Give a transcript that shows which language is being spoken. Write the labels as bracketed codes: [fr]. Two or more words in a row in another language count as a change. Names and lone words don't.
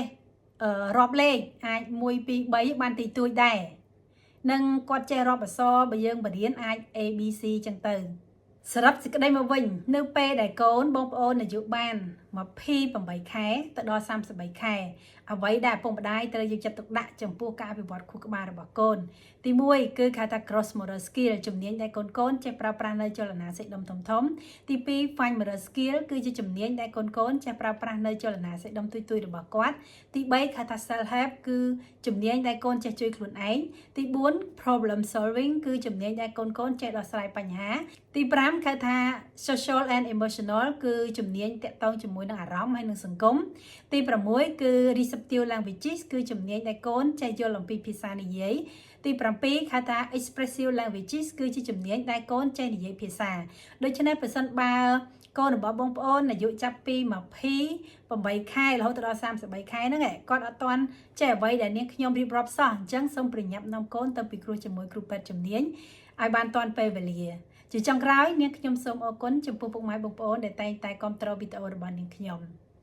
[km] រាប់លេខអាច1 2 3បានទីទួយដែរនឹងគាត់ចេះរាប់អក្សរបើយើងបរៀនអាច A B C ចឹងទៅសរុបសេចក្តីមកវិញនៅពេលដែលកូនបងប្អូនអាយុបាន28ខែទៅដល់33ខែអ្វីដែលឪពុកម្ដាយត្រូវយកចិត្តទុកដាក់ចំពោះការអភិវឌ្ឍ ខួរក្បាលរបស់កូនទី1គឺគេហៅថា [en] gross motor skill [km] ជំនាញដែលកូនចេះប្រើប្រាស់នៅចលនាសាច់ដុំធំទី2 [en] fine motor skill [km] គឺជាជំនាញដែលកូនចេះប្រើប្រាស់នៅចលនាសាច់ដុំ ទុយៗរបស់គាត់ទី3គេហៅថា [en] self help [km] គឺជំនាញដែលកូនចេះជួយខ្លួនឯងទី4 [en] problem solving [km] គឺជំនាញដែលកូនចេះដោះស្រាយ បញ្ហាទី5គេថា [en] social and emotional [km] គឺជំនាញតាក់ទងជាមួយនឹងអារម្មណ៍ហើយនឹងសង្គមទី6គឺ [en] receptive languages [km] គឺជំនាញដែលកូនចេះយល់អំពីភាសានិយាយទី7គេហៅថា [en] expressive languages [km] គឺជាជំនាញដែលកូនចេះនិយាយភាសាដូច្នេះប្រសិនបើកូនរបស់បងប្អូនអាយុចាប់ពី28ខែរហូតដល់33ខែហ្នឹងគាត់អត់ទាន់ចេះអ្វីដែលនាងខ្ញុំរៀបរាប់សោះអញ្ចឹងសូមប្រញាប់នាំកូនទៅពិគ្រោះជាមួយគ្រូពេទ្យជំនាញឲ្យបានទាន់ពេលវេលាជាចុងក្រោយនាងខ្ញុំសូមអរគុណចំពោះពុកម៉ែបងប្អូនដែលតែងតែគាំទ្រវីដេអូរបស់នាងខ្ញុំ